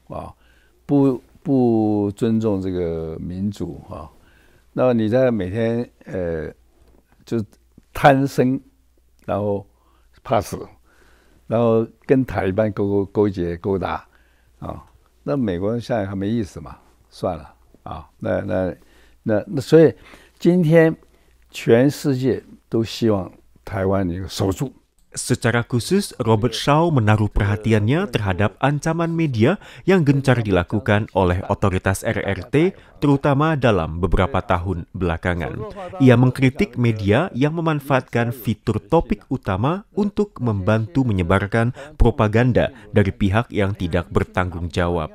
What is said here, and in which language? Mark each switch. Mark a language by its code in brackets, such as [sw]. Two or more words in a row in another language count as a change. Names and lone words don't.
[zh] 不尊重这个民主那你在每天就贪生，然后怕死，然后跟塔利班勾结勾搭那美国人现在还没意思嘛，算了那所以今天全世界都希望台湾能够守住。 [id] Secara khusus, Robert Shaw menaruh perhatiannya terhadap ancaman media yang gencar dilakukan oleh otoritas RRT, terutama dalam beberapa tahun belakangan. Ia mengkritik media yang memanfaatkan fitur topik utama untuk membantu menyebarkan propaganda dari pihak yang tidak bertanggung jawab.